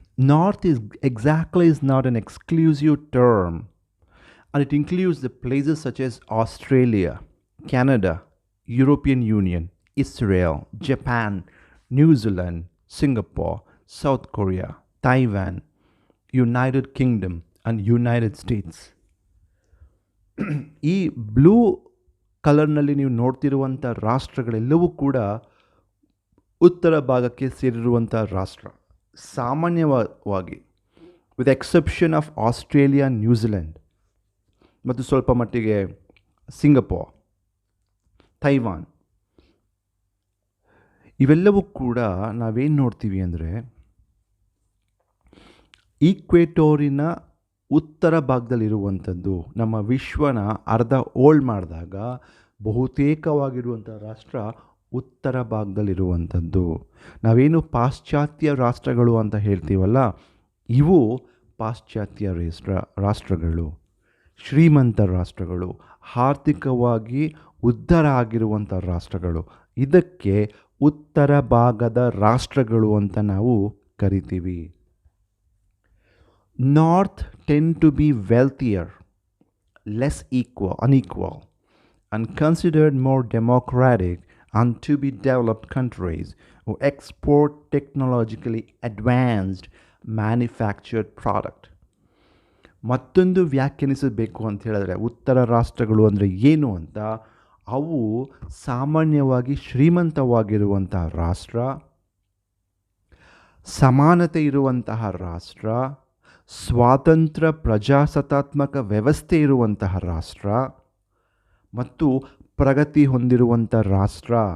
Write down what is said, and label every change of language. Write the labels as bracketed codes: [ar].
[en] North is not an exclusive term, and it includes the places such as Australia, Canada, European Union, Israel, Japan, New Zealand, Singapore, South Korea, Taiwan, United Kingdom, and United States. [kn] ಈ blue ಕಲರ್ನಲ್ಲಿ ನೀವು ನೋಡ್ತಿರುವಂಥ ರಾಷ್ಟ್ರಗಳೆಲ್ಲವೂ ಕೂಡ ಉತ್ತರ ಭಾಗಕ್ಕೆ ಸೇರಿರುವಂಥ ರಾಷ್ಟ್ರ. ಸಾಮಾನ್ಯವಾಗಿ [en] with exception of [kn] Australia, New Zealand ಮತ್ತು ಸ್ವಲ್ಪ ಮಟ್ಟಿಗೆ ಸಿಂಗಪೂರ್, ತೈವಾನ್, ಇವೆಲ್ಲವೂ ಕೂಡ ನಾವೇನು ನೋಡ್ತೀವಿ ಅಂದರೆ ಈಕ್ವೇಟೋರಿನ ಉತ್ತರ ಭಾಗದಲ್ಲಿರುವಂಥದ್ದು. ನಮ್ಮ ವಿಶ್ವನ ಅರ್ಧ ಹೋಲ್ಡ್ ಮಾಡಿದಾಗ ಬಹುತೇಕವಾಗಿರುವಂಥ ರಾಷ್ಟ್ರ ಉತ್ತರ ಭಾಗದಲ್ಲಿರುವಂಥದ್ದು. ನಾವೇನು ಪಾಶ್ಚಾತ್ಯ ರಾಷ್ಟ್ರಗಳು ಅಂತ ಹೇಳ್ತೀವಲ್ಲ, ಇವು ಪಾಶ್ಚಾತ್ಯ ರಾಷ್ಟ್ರಗಳು, ಶ್ರೀಮಂತ ರಾಷ್ಟ್ರಗಳು, ಆರ್ಥಿಕವಾಗಿ ಉದ್ಧಾರ ಆಗಿರುವಂಥ ರಾಷ್ಟ್ರಗಳು. ಇದಕ್ಕೆ ಉತ್ತರ ಭಾಗದ ರಾಷ್ಟ್ರಗಳು ಅಂತ ನಾವು ಕರಿತೀವಿ. [en] North tend to be wealthier, less unequal, and considered more democratic and to be developed countries who export technologically advanced manufactured product. [kn] ಮತ್ತೊಂದು ವ್ಯಾಖ್ಯಾನಿಸಬೇಕು ಅಂತ ಹೇಳಿದ್ರೆ ಉತ್ತರ ರಾಷ್ಟ್ರಗಳು ಅಂದರೆ ಏನು ಅಂತ, ಅವು ಸಾಮಾನ್ಯವಾಗಿ ಶ್ರೀಮಂತವಾಗಿರುವಂತಹ ರಾಷ್ಟ್ರ, ಸಮಾನತೆ ಇರುವಂತಹ ರಾಷ್ಟ್ರ, ಸ್ವಾತಂತ್ರ್ಯ ಪ್ರಜಾಸತ್ತಾತ್ಮಕ ವ್ಯವಸ್ಥೆ ಇರುವಂತಹ ರಾಷ್ಟ್ರ ಮತ್ತು ಪ್ರಗತಿ ಹೊಂದಿರುವಂಥ ರಾಷ್ಟ್ರ.